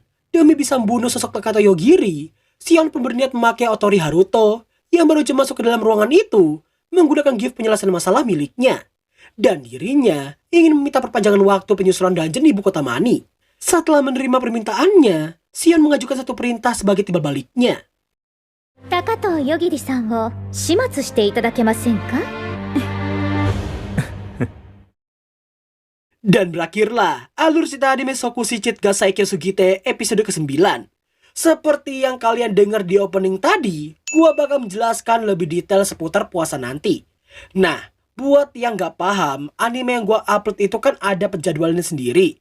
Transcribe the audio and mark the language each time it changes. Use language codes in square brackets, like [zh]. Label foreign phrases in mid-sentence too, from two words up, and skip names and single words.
[id] Demi bisa membunuh sosok Takato Yogiri, Shion pun berniat memakai Otori Haruto yang baru saja masuk ke dalam ruangan itu menggunakan gift penyelesaian masalah miliknya. Dan dirinya ingin meminta perpanjangan waktu penyusuran dungeon di ibu kota Mani. Setelah menerima permintaannya, Shion mengajukan satu perintah sebagai timbal baliknya. [ja] 高藤よぎりさんを始末していただけませんか? [id] Dan berakhirlah alur cerita anime Sokushichit ga Saikyo Sugite episode ke-9. Seperti yang kalian dengar di opening tadi, gua bakal menjelaskan lebih detail seputar puasa nanti. Nah, buat yang gak paham, anime yang gua upload itu kan ada penjadwalannya sendiri.